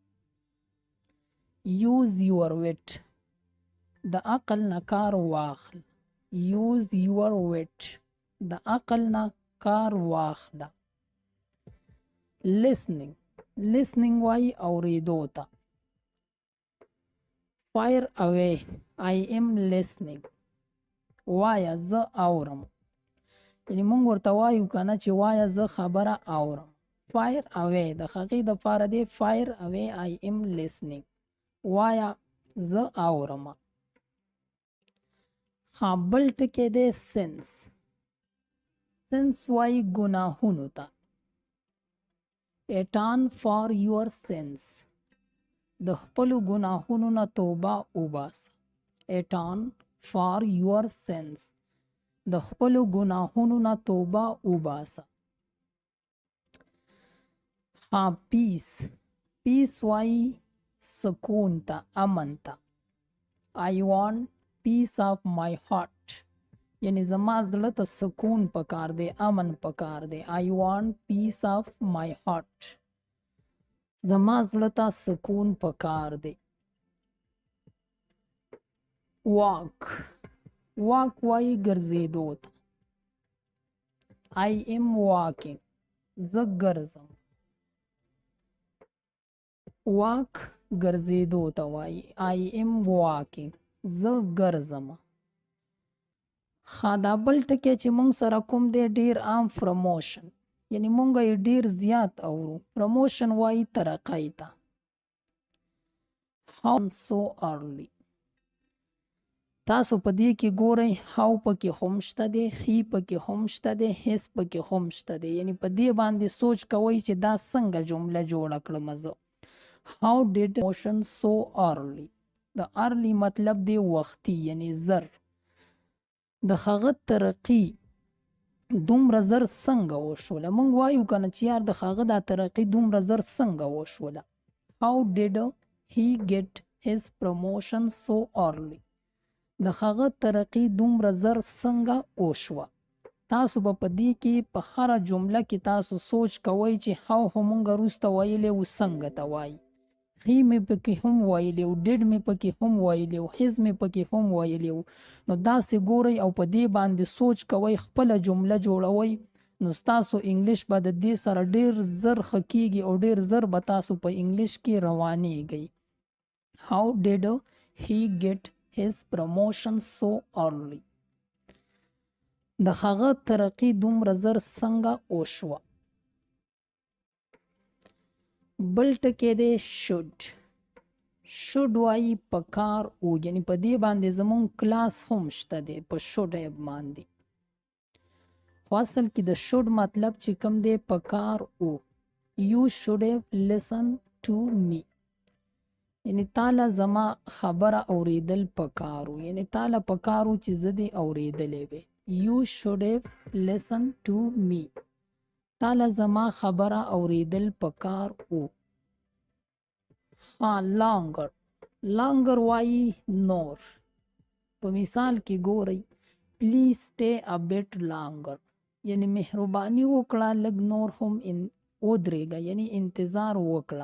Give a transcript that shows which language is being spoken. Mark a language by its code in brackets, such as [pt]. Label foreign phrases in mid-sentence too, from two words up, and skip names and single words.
[en] use your wit, [ps] د عقل نه کار واخل. [en] use your wit, [ps] د عقل نه کار واخله. listening. listening وایي اوریدو ته. [en] fire away. I am listening. [ps] وایا زه اورم، یعنی مونږ ورته وایو کنه چې وایا زه خبره اورم. [en] fire away [ps] د هغې دپاره دی [en] fire away I am listening. [ps] وایا زه اورم. بل ټکی دی سنس. سنس وایي ګناهونو ته. [en] atone for your sins. [ps] د خپلو ګناهونو نه توبه وباسه. [en] atone for your sins. [ps] د خپلو ګناهونو نه توبه وباسه. پیس. پیس وایي سکون ته، امن ته. [en] I want peace of my heart. [ps] یعنی زما زړه ته سکون پکار دی، امن پکار دی. [en] I want peace of my heart. [ps] زما زړه ته سکون پکار دی. واک. واک وایي ګرځېدو ته. [en] I am walking. [ps] زه ګرځم. واک ګرځېدو ته وایي. [en] I am walking. [ps] زه ګرځم. دا بل ټکی چې مونږ سره کوم دی ډیر عام پروموشن، یعنی مونږ یې ډیر زیات اورو. پروموشن وایي ترقۍ ته. [en] how so early. [ps] تاسو په دې کې ګورئ how پکې هم شته دی، he پکې هم شته دی، his پکې هم شته دی. یعنی په دې باندې سوچ کوئ چې دا څنګه جمله جوړه کړم زه. [en] how did promotion so early. [ps] د early مطلب دی وختي، یعنی زر. د هغه ترقي دومره زر څنګه وشوله. مونږ وایو کنه چې یار د هغه دا ترقي دومره زر څنګه وشوله. [en] how did he get his promotion so early. [ps] د هغه ترقي دومره زر څنګه وشوه. تاسو به په دې کې په هره جمله کې تاسو سوچ کوئ چې how هم مونږ وروسته ویلی و څنګه ته وایي. he مې پکې هم ویلی و، did مې پکې هم ویلی و، his مې پکې هم ویلی و. نو داسې ګورئ او په دې باندې سوچ کوئ، خپله جمله جوړوئ، نو ستاسو انګلیش به د دې سره ډیر زر ښه کیږي او ډیر زر به تاسو په انګلیش کې روانیږئ. [en] how did he get his promotion so early. [ps] د هغه ترقي دومره زر څنګه وشوه. بل ټکی دی should. شود وایي پکار او، یعنی په دې باندې زمونږ کلاس هم شته دی په شود باندې. خو اصل کې د شود مطلب چې کوم دی پکار او. [en] You should have listened to me. [ps] یعنی تاله زما خبره اوریدل پکارو، یعنی تاله پکارو چې زه دې اوریدلې وې. [en] You should have listened to me. [ps] تاله زما خبره اوریدل پکار او. longer. longer وایي نور. په مثال کې ګورئ [en] please stay a bit longer. [ps] یعنی مهرباني وکړه لږ نور هم ودرېږه، یعنی انتظار وکړه.